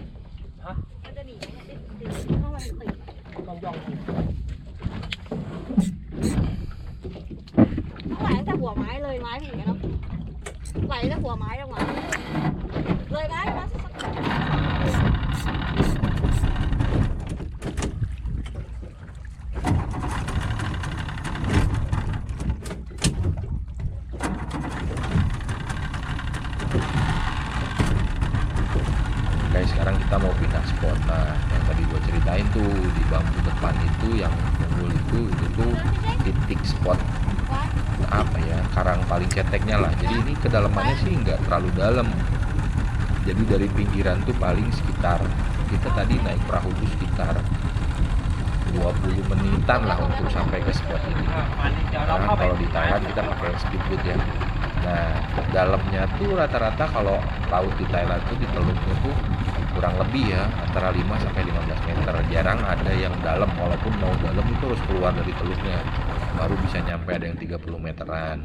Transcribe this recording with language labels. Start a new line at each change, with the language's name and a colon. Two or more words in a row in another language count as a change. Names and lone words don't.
Thai: ฮะ มันจะหนีไหมเนี่ยติดเข้ามาติด ต้องย่องดู ต้องไหลตั้งแต่หัวไม้เลยไม้อย่างเงี้ยเนาะไหลตั้งแต่หัวไม้ลงมาเลยไม้มาสัก
Indonesian: Guys, sekarang kita mau pindah spot. Nah, yang tadi gue ceritain tuh di bambu depan itu yang unggul itu tuh titik spot apa ya, karang paling ceteknya lah. Jadi ini kedalamannya sih nggak terlalu dalam. Jadi dari pinggiran tuh paling sekitar, kita tadi naik perahu tuh sekitar 20 menitan lah untuk sampai ke spot ini.
Thai: มันเดี๋ยวเรา
Indonesian: Karena
Thai: เข้าไป
Indonesian: kalau di Thailand kita pakai speedboat ya. Nah, dalamnya tuh rata-rata kalau laut di Thailand tuh di teluknya tuh kurang lebih ya antara 5 sampai 15 meter. Jarang ada yang dalam, walaupun mau dalam itu harus keluar dari teluknya baru bisa nyampe, ada yang 30 meteran.